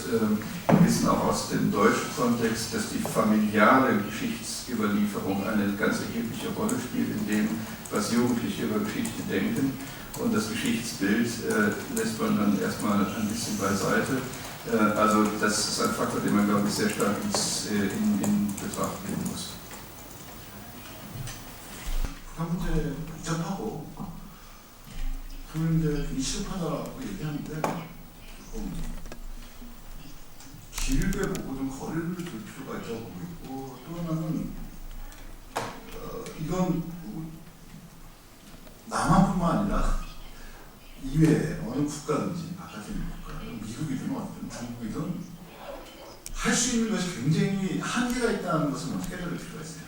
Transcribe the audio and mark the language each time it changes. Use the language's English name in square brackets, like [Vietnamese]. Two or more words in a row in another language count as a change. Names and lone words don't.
[German] Wir wissen auch aus dem deutschen Kontext, dass die familiale Geschichtsüberlieferung eine ganz erhebliche Rolle spielt in dem, was Jugendliche über Geschichte denken. Und das Geschichtsbild lässt man dann erstmal ein bisschen beiseite. Also das ist ein Faktor, den man, glaube ich, sehr stark in Betracht nehmen muss. [Korean] 문제 복잡하고 그런데 실패하다라고 얘기하는데 길게 보고 좀 거리를 둘 필요가 있다고 보고 있고 또 하나는 이건 남한뿐만 아니라 이외에 어느 국가든지 바깥에 있는 국가, 미국이든 어떤 중국이든 할 수 있는 것이 굉장히 한계가 있다는 것을 먼저 깨달을 필요가 있어요.